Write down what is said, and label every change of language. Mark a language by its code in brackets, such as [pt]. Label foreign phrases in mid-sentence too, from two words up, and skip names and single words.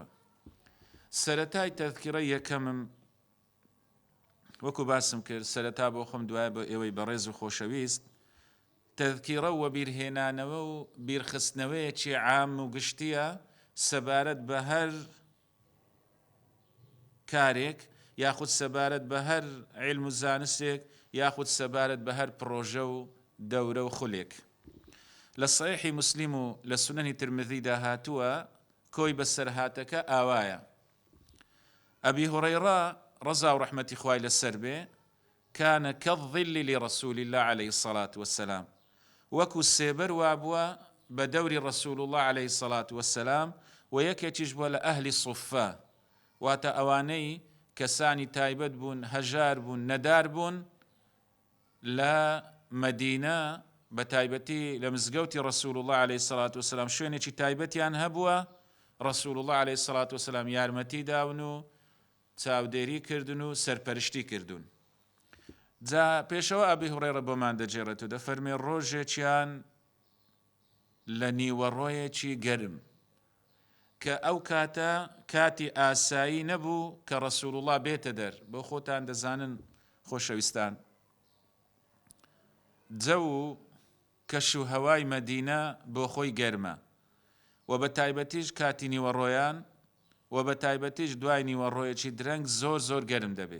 [ckb] سەرەتای تەذکرە یەکەمم وەکو باسم کرد، سەرەتا بۆ خۆم دوایە بۆ ئێوەی بەڕێز و خۆشەویست، تەذکیرە و بیرهێنانەوە و بیرخستنەوەیەکی عام و گشتیە سەبارەت بە هەر کارێک، یاخود سەبارەت بە هەر علم و زانستێک، یاخود سەبارەت بە هەر پرۆژە و دەورە و خولێک. لە صحیحی موسلیم و لە سونەنی ترمذیدا هاتووە، کۆی بەسەرهاتەکە ئاوایە. ئەبی هورەیرە ڕەزا و ڕەحمەتی خوای لەسەر بێ، [ar] کانە کەالظیل لرەسوول الله عليه الصلاة والسلام، [ckb] وەکو سێبەر وابووە بە دەوری ڕەسوول الله [ar] عليه الصلاة والسلام، [ckb] و یەکێکیش بووە لە ئەهلی سوفە، واتە ئەوانەی کەسانی تایبەت بوون، هەژار بوون، نەدار بوون لە مەدینە، بە تایبەتی لە مزگەوتی ڕەسوول الله [ar] عليه الصلاة والسلام [ckb] شوێنێکی تایبەتیان هەبووە، ڕەسوول الله [ar] عليه الصلاة والسلام [ckb] یارمەتی داون و چاودێری کردن و سەرپەرشتی کردوون. جا پێشەوە ئەبی هورەیرە بۆمان دەجێڕێتەوە، دەفەرمێ ڕۆژێکیان لە نیوەڕۆیەکی گەرم کە ئەو کاتە کاتی ئاسایی نەبوو کە ڕەسوول الله بێتە دەر، بۆ خۆتان دەزانن خۆشەویستان، جەو و کەش و هەوای مەدینە بۆ خۆی گەرمە و بە تایبەتیش کاتی نیوەڕۆیان و بە تایبەتیش دوای نیوەڕۆیەکی درەنگ زۆر زۆر گەرم دەبێ.